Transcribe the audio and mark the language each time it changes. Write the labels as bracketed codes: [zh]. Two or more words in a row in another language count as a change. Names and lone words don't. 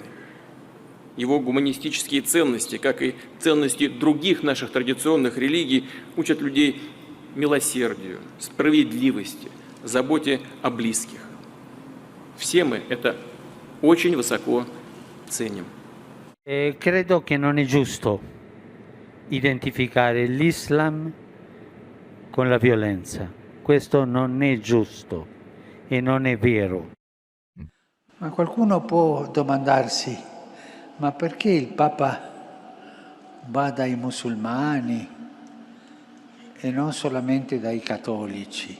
[ru] Его гуманистические ценности, как и ценности других наших традиционных религий, учат людей милосердию, справедливости, заботе о близких. Все мы это очень высоко ценим. [it] Credo che non è giusto identificare l'Islam con la violenza. Questo non è giusto. E non è vero. Ma qualcuno può domandarsi, ma perché il Papa va dai musulmani e non solamente dai cattolici?